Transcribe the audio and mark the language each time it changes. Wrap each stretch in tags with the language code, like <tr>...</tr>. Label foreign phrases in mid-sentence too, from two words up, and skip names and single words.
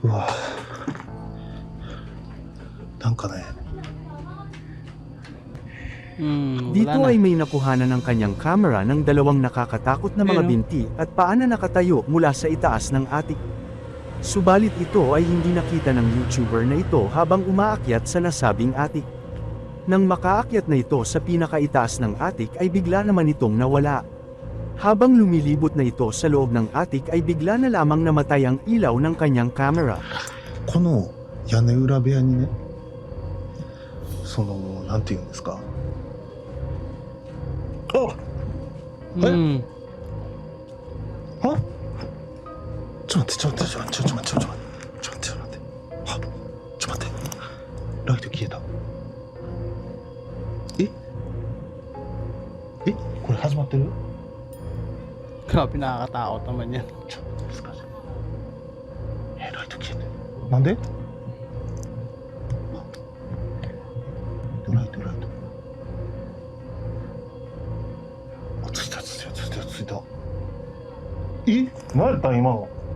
<ja>うわ、なんかね。</ja> <tl>Dito wala na. ay may nakuhanan ng kanyang camera ng dalawang nakakatakot na mga Ayun, oh. binti at paa na nakatayo mula sa itaas ng attic. Subalit ito ay hindi nakita ng YouTuber na ito habang umaakyat sa nasabing attic. Nang makaakyat na ito sa pinakaitaas ng attic ay bigla naman itong nawala. Habang lumilibot na ito sa loob ng attic ay bigla na lamang namatay ang ilaw ng kanyang camera.</tl> <ja>この屋根裏部屋にね、そのなんていうんですか。あ、 Hmm. あ、ちょっと待って、ちょっと待って、ちょっと待って、ちょっと待って、ちょっと待って、ちょっと待って、あ、ちょっと待って、ライト消えた。え、これ始まってる？</ja> <tl>Grabe, nakakatakot naman yan.</tl> <ja>ちょっとですか。ライト消えてる。なんで？ライト。あ、ついた。え？何やったん今の？</ja>